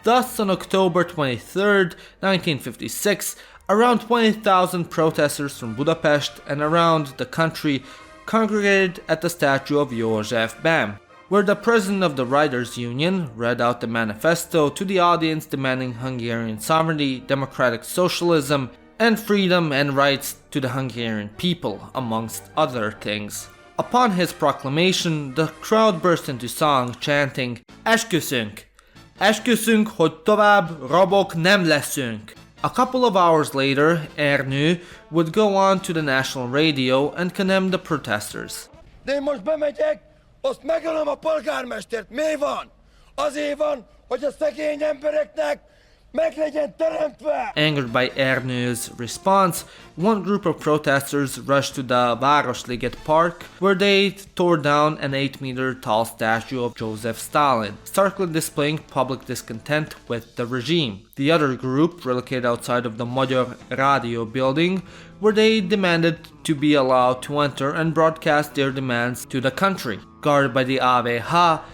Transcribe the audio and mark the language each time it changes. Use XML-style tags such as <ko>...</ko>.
<en>Thus, on October 23, 1956, around 20,000 protesters from Budapest and around the country congregated at the statue of József Bem, where the president of the Writers' Union read out the manifesto to the audience demanding Hungarian sovereignty, democratic socialism, and freedom and rights to the Hungarian people, amongst other things. Upon his proclamation, the crowd burst into song, chanting,</en> <hu>"Esküszünk! Esküszünk, hogy tovább rabok nem leszünk."</hu> <en>A couple of hours later, Ernő would go on to the national radio and condemn the protesters.</en> <hu>De én most bemegyek, azt megölöm a polgármestert. Mi van? Azért van, hogy a szegény embereknek meg legyen teremtve.</hu> <en>Angered by Ernő's response, one group of protesters rushed to the Városliget Park, where they tore down an 8-meter tall statue of Joseph Stalin, starkly displaying public discontent with the regime. The other group relocated outside of the Magyar Radio building, where they demanded to be allowed to enter and broadcast their demands to the country. Guarded by the AVH,</en>